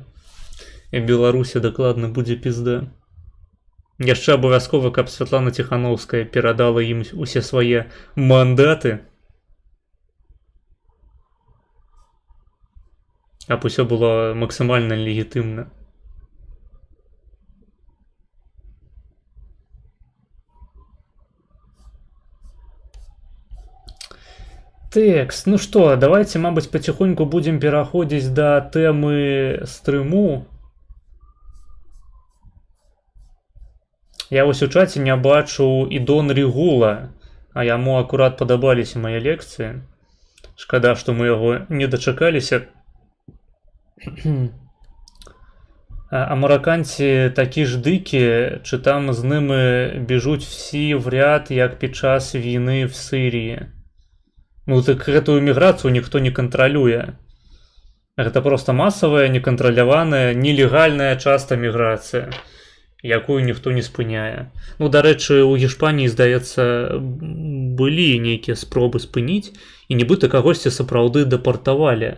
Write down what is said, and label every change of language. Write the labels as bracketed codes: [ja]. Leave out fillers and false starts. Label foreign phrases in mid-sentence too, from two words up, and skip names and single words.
[be] І Беларусі дакладна будзе пізда. Яшчэ абавязкова, каб Святлана Ціхановская перадала ім усе свае мандаты, каб усё было максімальна легітымна. Текст. [ru] Ну что, давайте, мабуть, потихоньку будем [be] пераходзіць да тэмы стрыму. Я вось у чаце не бачу і Дон Регула, а яму акурат падабаліся мае лекцыі. Шкада, што мы яго не дачакаліся. А мараканці такі ж дыкі, [uk] чи там з ними біжуть всі в ряд, як під час війни в Сирії. [be] Ну так гэтую міграцыю ніхто не кантралюе. Гэта проста масавая, некантраляваная, нелегальная часта міграцыя, якую ніхто не спыняе. Ну, дарэчы, у Гішпаніі, здаецца, былі нейкія спробы спыніць, і нібыта кагосьці сапраўды дэпартавалі.